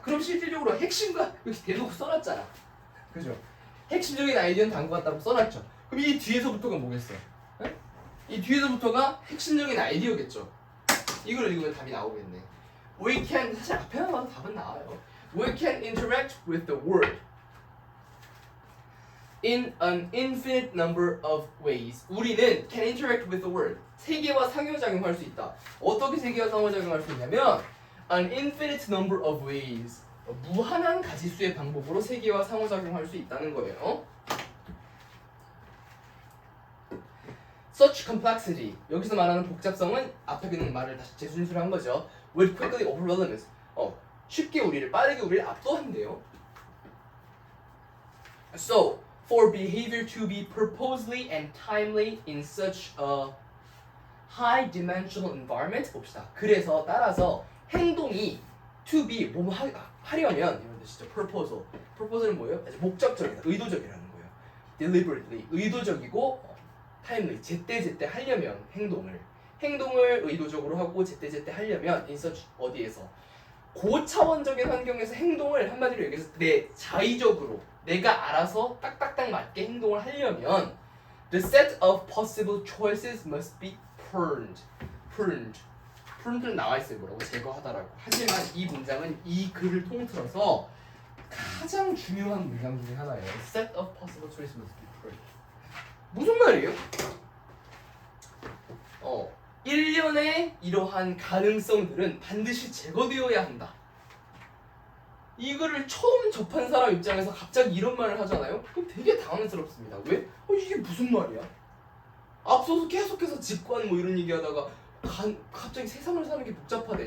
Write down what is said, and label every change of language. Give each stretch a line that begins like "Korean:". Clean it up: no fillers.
Korean: 그럼 실질적으로 핵심과 여기 대놓고 써놨잖아. 그죠? 핵심적인 아이디어는 다음과 같다고 써놨죠. 그럼 이 뒤에서부터가 뭐겠어요? 네? 이 뒤에서부터가 핵심적인 아이디어겠죠. 이걸 읽으면 답이 나오겠네.
English: We can
Korean: 사실 앞에만 봐도 답은 나와요.
English: We can interact with the world in an infinite number of ways.
Korean: 우리는
English: can interact with the world.
Korean: 세계와 상호작용할 수 있다. 어떻게 세계와 상호작용할 수 있냐면
English: an infinite number of ways.
Korean: 무한한 가지수의 방법으로 세계와 상호작용할 수 있다는 거예요.
English: Such complexity.
Korean: 여기서 말하는 복잡성은 앞에 있는 말을 다시 재순수를 한 거죠.
English: Would quickly overwhelm us.
Korean: 쉽게 빠르게 우리를 압도한대요.
English: So, for behavior to be purposely and timely in such a high dimensional environment
Korean: 봅시다. 그래서 따라서 행동이
English: to be
Korean: 하려면 뜻이죠. purpose는 뭐예요? 아주 목적적이다, 의도적이라는 거예요. deliberately, 의도적이고 timely, 제때 하려면 행동을 의도적으로 하고 제때 하려면 in such 어디에서 고차원적인 환경에서 행동을 한마디로 얘기해서 내 자의적으로 내가 알아서 딱딱딱 맞게 행동을 하려면
English: the set of possible choices must be pruned
Korean: 는 나와 있어요. 뭐라고? 제거하다라고. 하지만 이 문장은 이 글을 통틀어서 가장 중요한 문장 중에 하나예요.
English: set of possible choices must be pruned.
Korean: 무슨 말이에요? 1년의 이러한 가능성들은 반드시 제거되어야 한다. 이거를 처음 접한 사람 입장에서 갑자기 이런 말을 하잖아요? 그럼 되게 당황스럽습니다. 왜? 이게 무슨 말이야? 앞서서 계속해서 직관 뭐 이런 얘기하다가 갑자기 세상을 사는 게 복잡하대.